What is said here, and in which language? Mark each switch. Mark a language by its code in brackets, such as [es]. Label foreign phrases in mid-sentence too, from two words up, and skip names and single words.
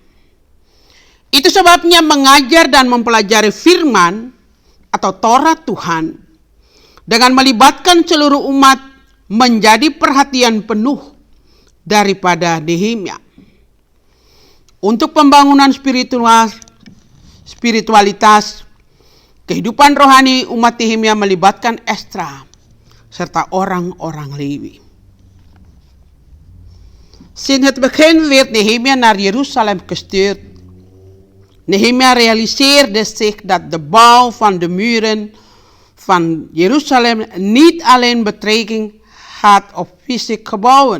[id] Itu sebabnya mengajar dan mempelajari firman atau Taurat Tuhan dengan melibatkan seluruh umat menjadi perhatian penuh daripada Nehemia. Untuk pembangunan spiritualitas, kehidupan rohani umat Nehemia melibatkan Ezra serta orang-orang Lewi. [nl] Sinds het begin werd Nehemia naar Jeruzalem gestuurd. Nehemia realiseerde zich dat de bouw van de muren van Jeruzalem niet alleen betrekking had op fysieke gebouwen.